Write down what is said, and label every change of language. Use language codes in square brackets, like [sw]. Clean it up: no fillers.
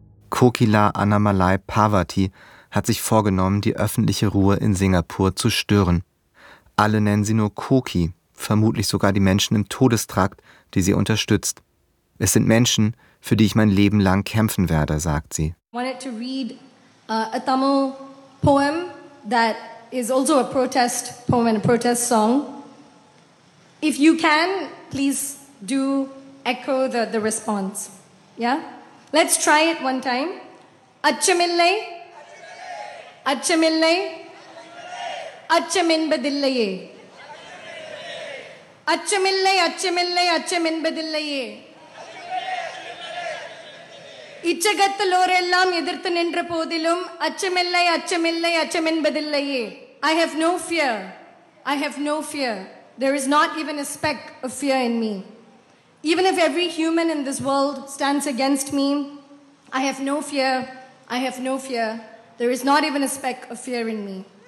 [de] Kokila Annamalai Parvati hat sich vorgenommen, die öffentliche Ruhe in Singapur zu stören. Alle nennen sie nur Koki, vermutlich sogar die Menschen im Todestrakt, die sie unterstützt. Es sind Menschen, für die ich mein Leben lang kämpfen werde, sagt sie. [en] I wanted to read a Tamil poem that is also a protest poem and a protest song. If you can, please do echo the response. Yeah? Let's try it one time. [ta] Achimillai. Achimillai. அச்சமென்பதில்லையே. அச்சமில்லை அச்சமில்லை அச்சமென்பதில்லையே. இச்சகத்திலோர் எல்லாம் எதிர்த்து நின்ற போதிலும் அச்சமில்லை அச்சமில்லை அச்சமென்பதில்லையே. [en] I have no fear. I have no fear. There is not even a speck of fear in me. Even if every human in this world stands against me, I have no fear. I have no fear. There is not even a speck of fear in me.